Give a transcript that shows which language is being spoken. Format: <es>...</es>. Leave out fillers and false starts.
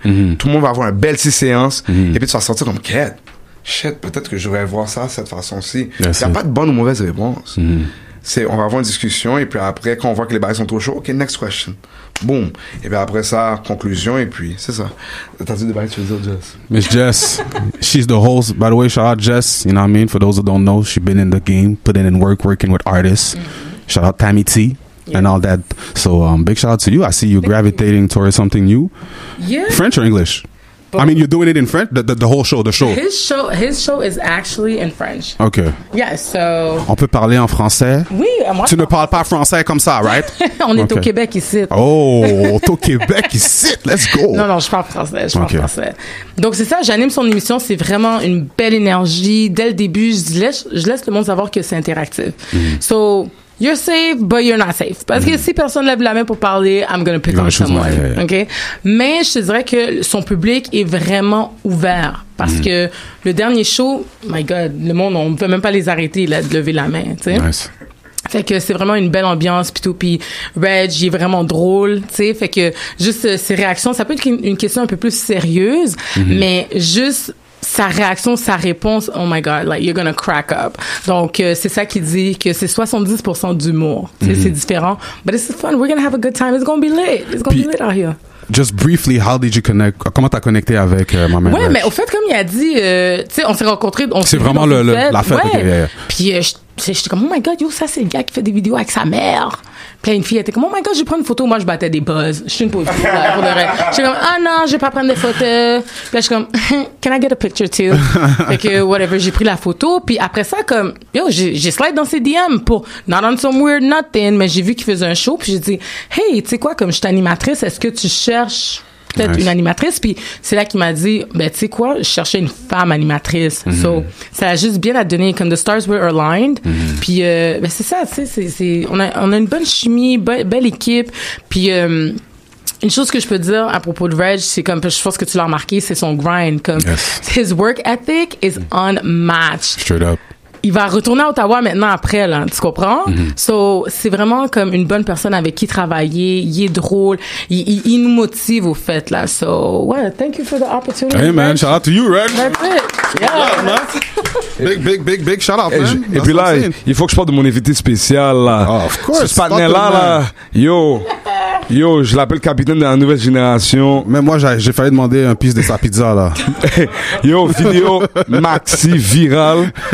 <fr>Tout le monde va avoir une belle 6 séances. Et puis tu vas sortir comme quête. Shit, peut-être que je devrais voir ça de cette façon-ci. Il n'y a pas de bonne ou mauvaise réponse. On va avoir une discussion et puis après, quand on voit que les bails sont trop chauds, OK, next question. Boom. Et puis après ça, conclusion et puis c'est ça. T'as dit des bails, tu veux dire, Jess?</fr> <en>Miss Jess, she's the host. By the way, shout out Jess. You know what I mean? For those that don't know, she's been in the game, putting in work, working with artists. Shout out Tammy T. Yeah. And all that. So, big shout out to you. I see you gravitating towards something new. Yeah. French or English? I mean, you're doing it in French? The whole show, the show? His show is actually in French. Okay. Yeah, so...</en> <fr>On peut parler en français? Oui, moi... Tu ne parles pas français comme ça, right? On est au Québec ici. Oh, au Québec ici.</fr> <en>Let's go.</en> <fr>Non, je parle français. Français. Donc, c'est ça, j'anime son émission. C'est vraiment une belle énergie. Dès le début, je laisse le monde savoir que c'est interactif.</fr> <en>So... You're safe, but you're not safe.</en> <fr>Parce que si personne lève la main pour parler,</fr> <en>I'm gonna pick on someone. Yeah. OK?</en> <fr>Mais je te dirais que son public est vraiment ouvert. Parce que le dernier show,</fr> <en>my God,</en> <fr>le monde, on ne peut même pas les arrêter là, de lever la main, tu sais.</fr> <en>Nice.</en> <fr>Fait que c'est vraiment une belle ambiance pis tout, puis Reg, il est vraiment drôle, tu sais. Fait que juste ses réactions, ça peut être une question un peu plus sérieuse, mais juste sa réaction, sa réponse,</fr> <en>oh my God, like, you're gonna crack up.</en> <fr>Donc, c'est ça qui dit que c'est 70% d'humour. Tu sais, c'est différent.</fr> <en>But it's fun. We're gonna have a good time. It's gonna be lit. It's gonna be lit out here. Just briefly, how did you connect?</en> <fr>Comment t'as connecté avec ma mère? Ouais, mais au fait, comme il a dit, tu sais, on s'est rencontrés. C'est vraiment la fête. Ouais.</fr> <en>Okay.</en> <fr>Puis j'étais comme,</fr> <en>oh my God,</en> <fr>yo, ça, c'est le gars qui fait des vidéos avec sa mère. Puis là, une fille, elle était comme,</fr> <en>oh my God,</en> <fr>je vais prendre une photo. Moi, je battais des buzz. Je suis une pauvre fille, là, pour de vrai. J'étais comme, ah non, je vais pas prendre des photos. Puis là, je suis comme,</fr> <en>can I get a picture too?</en> <fr>Fait que,</fr> <en>whatever,</en> <fr>j'ai pris la photo. Puis après ça, comme, yo, j'ai slide dans ses DM pour,</fr> <en>not on some weird nothing,</en> <fr>mais j'ai vu qu'il faisait un show. Puis j'ai dit, hey, tu sais quoi, comme je suis animatrice, est-ce que tu cherches peut-être une animatrice? Puis c'est là qu'il m'a dit, ben tu sais quoi, je cherchais une femme animatrice. So ça a juste bien à donner, comme</fr> <en>the stars were aligned.</en> <fr>Puis ben c'est ça, tu sais, on a une bonne chimie, belle équipe. Puis une chose que je peux dire à propos de Reg, c'est comme, je pense que tu l'as remarqué, c'est son grind.</fr> <en>Comme his work ethic is unmatched. Straight up.</en> <fr>Il va retourner à Ottawa maintenant après, là. Tu comprends? So, c'est vraiment comme une bonne personne avec qui travailler. Il est drôle. Il nous motive, au fait, là.</fr> <en>So, ouais, thank you for the opportunity. Hey, man, shout out to you, Reg. That's it. Yeah. Big shout out, man.</en> <fr>Et puis là, il faut que je parle de mon invité spécial, là.</fr> <en>Oh, of course.</en> <fr>Ce partenaire-là, là. Yo. Yo, je l'appelle capitaine de la nouvelle génération. Mais moi, j'ai failli demander un piece de sa pizza, là. Yo, vidéo Maxi virale.</fr>